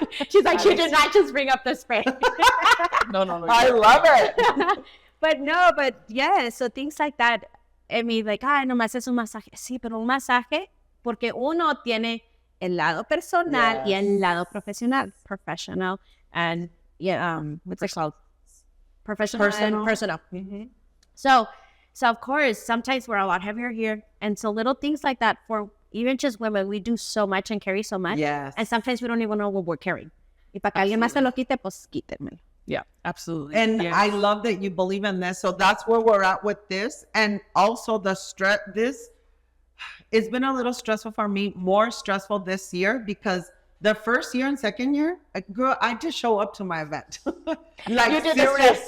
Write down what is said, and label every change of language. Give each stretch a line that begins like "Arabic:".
English: She's like, she did not just bring up the spray. No. I love it. but yeah, so things like that. I mean, like,
Spanish: nomás es un masaje. Sí, pero un masaje, porque uno tiene el lado personal y el lado profesional.
English: Professional and, what's it called? Professional and personal. So of course, sometimes we're a lot heavier here. And so little things like that for even just women, we do so much and carry so much. Yes. And sometimes we don't even know what we're carrying.
Spanish: Y para que alguien más se lo quite, pues quítenmelo.
English: Yeah, absolutely. And Yes. I love that you believe in this. So that's where we're at with this. And also the stress, it's been a little stressful for me, more stressful this year because the first year and second year, girl, I just show up to my event. Like You did the rest.